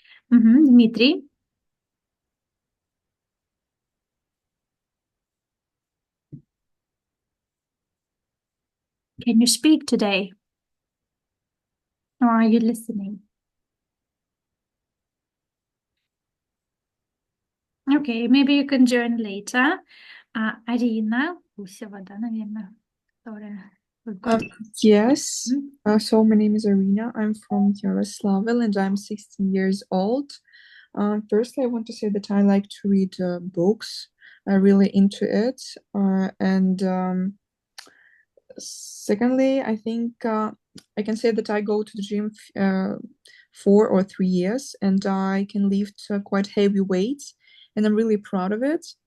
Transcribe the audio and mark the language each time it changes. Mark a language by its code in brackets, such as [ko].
[en] Дмитрий, can you speak today? Or are you listening? Okay, maybe you can join later. Arina, [ru] Гусева, да, наверное, которая Um, выходит. [en] yes. М? So my name is Arina. I'm from Yaroslavl and I'm 16 years old. Firstly, I want to say that I like to read books. I'm really into it. And secondly, I think I can say that I go to the gym 4 or 3 years and I can lift quite heavy weights and I'm really proud of it.